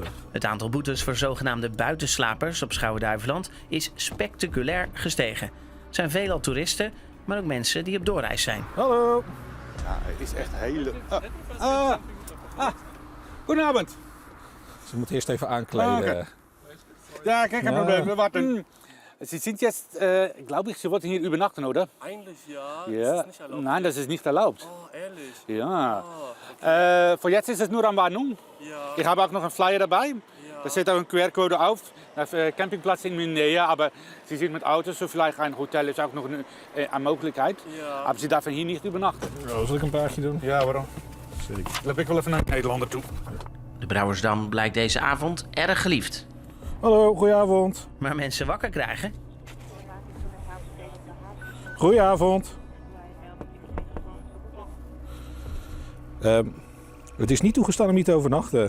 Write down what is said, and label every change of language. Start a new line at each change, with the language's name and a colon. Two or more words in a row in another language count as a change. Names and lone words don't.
Dutch: Het aantal boetes voor zogenaamde buitenslapers op Schouwen-Duiveland is spectaculair gestegen. Er zijn veelal toeristen, maar ook mensen die op doorreis zijn. Hallo! Ja, het is echt hele... Goedenavond! Ze moeten eerst even aankleden. Ja, kijk,
German: kein Problem, wir warten. Sie sind jetzt, glaube ich, Sie wollten hier übernachten, oder? Eigentlich ja, Ja. das ist nicht erlaubt. Nein, das ist nicht erlaubt. Oh, ehrlich? Ja. Oh, okay. Für jetzt ist es nur Anwarnung. Ja. Ich habe auch noch einen Flyer dabei. Ja. Da steht auch ein QR-Code auf. Nach Campingplatz in mijn Nähe, aber Sie sind mit Autos, so vielleicht ein Hotel ist auch noch eine Möglichkeit. Ja. Aber Sie dürfen hier nicht übernachten.
Dutch: Oh, zal ik een paardje doen? Ja, waarom? Zeker. Dan loop ik wel even naar Nederlander toe. De Brouwersdam blijkt deze avond erg geliefd. Hallo, goedenavond. Maar mensen wakker krijgen? Goedenavond. Het is niet toegestaan om hier te overnachten.